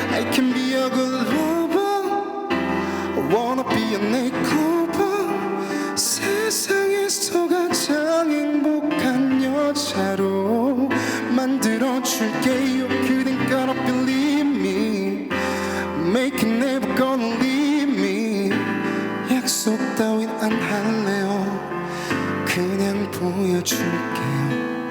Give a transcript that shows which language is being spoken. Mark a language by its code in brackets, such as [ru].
[en] I can be a good lover, I wanna be a makeover. [ko] 세상에서 가장 행복한 여자로 만들어줄게요. [en] 그댄 gonna believe me, make it never gonna leave me. [ko] 약속 따윈 안 할래요, 그냥 보여줄게요.